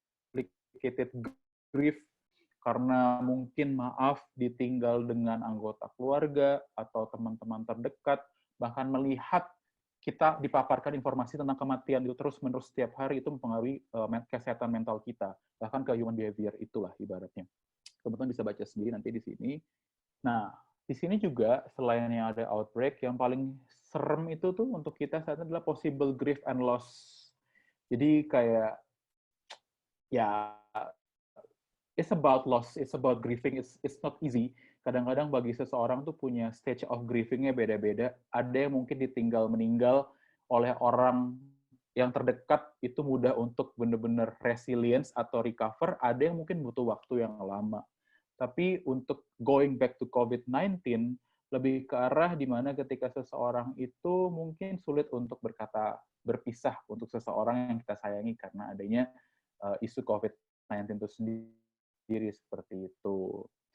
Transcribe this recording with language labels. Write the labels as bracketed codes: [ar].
[en] complicated grief, [id] karena mungkin maaf ditinggal dengan anggota keluarga atau teman-teman terdekat, bahkan melihat kita dipaparkan informasi tentang kematian itu terus-menerus setiap hari, itu mempengaruhi kesehatan mental kita, bahkan ke [en] human behavior [id] itulah ibaratnya. Teman-teman bisa baca sendiri nanti di sini. Nah, di sini juga selain yang ada outbreak, yang paling serem itu tuh untuk kita saat ini adalah [en] possible grief and loss. [id] Jadi kayak ya [en] it's about loss, it's about grieving, it's not easy. [id] Kadang-kadang bagi seseorang tuh punya [en] stage of grieving- [id] nya beda-beda. Ada yang mungkin ditinggal meninggal oleh orang yang terdekat itu mudah untuk benar-benar resilience atau recover, ada yang mungkin butuh waktu yang lama. Tapi untuk [en] going back to [id] COVID-19, lebih ke arah di mana ketika seseorang itu mungkin sulit untuk berpisah untuk seseorang yang kita sayangi karena adanya isu COVID-19 itu sendiri seperti itu.